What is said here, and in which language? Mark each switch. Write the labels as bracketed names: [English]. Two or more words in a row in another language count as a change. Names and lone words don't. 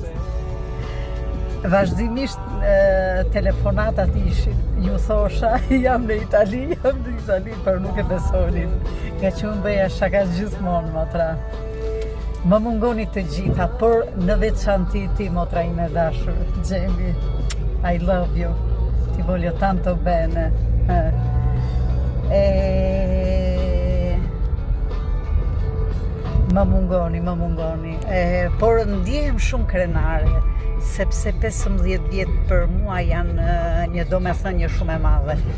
[Albanian] Vazhdimisht telefonatat ishin. Ju thosha, jam në Itali, por nuk e besonin. Nga që unë bëja shaka gjithmonë, motra. Më mungoni të gjitha, por në veçanti ti, motra ime dashur, Gjemi, [English] I love you, [Italian] ti voglio tanto bene. [Albanian] Më mungoni, por ndjehem shumë krenare, sepse 15 vjet për mua janë një domethënie shumë e madhe.